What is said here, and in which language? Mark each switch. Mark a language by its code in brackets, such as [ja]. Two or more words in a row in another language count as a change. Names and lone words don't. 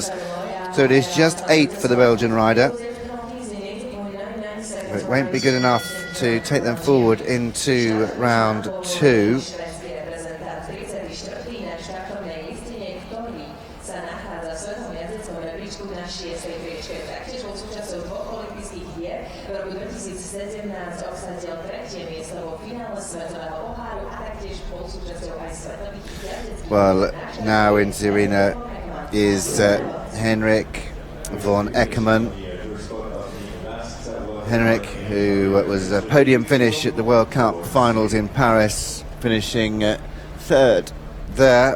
[en] So it is just 8 for the Belgian rider. But it won't be good enough to take them forward into round 2. [sk] šiestej priečke. Taktiež bol súčasťou 2 olympijských hier. V roku 2017 obsadil 3. miesto vo finále svetového poháru a taktiež bol súčasťou aj svetových jazdeckých. [en] Well, now in the arena is Henrik von Eckermann. Henrik, who was a podium finish at the World Cup finals in Paris, finishing third there.